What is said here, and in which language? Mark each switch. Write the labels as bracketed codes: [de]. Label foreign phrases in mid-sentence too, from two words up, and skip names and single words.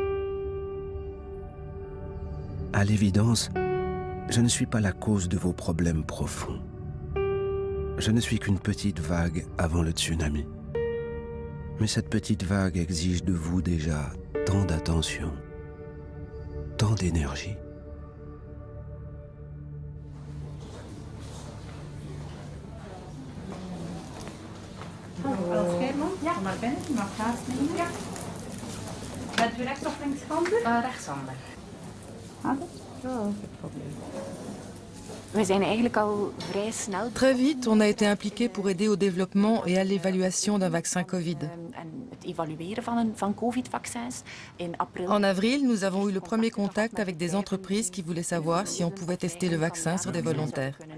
[fr] À l'évidence, je ne suis pas la cause de vos problèmes profonds. Je ne suis qu'une petite vague avant le tsunami. Mais cette petite vague exige de vous déjà tant d'attention, tant d'énergie. [nl] Als Geerman, ja. Kom maar binnen, je mag plaatsnemen. Ja. Bent u rechts of linkshandig? Rechtshandig. Ah, geen probleem. [fr] Très vite, on a été impliqué pour aider au développement et à l'évaluation d'un vaccin Covid. En avril, nous avons eu le premier contact avec des entreprises qui voulaient savoir si on pouvait tester le vaccin sur des volontaires.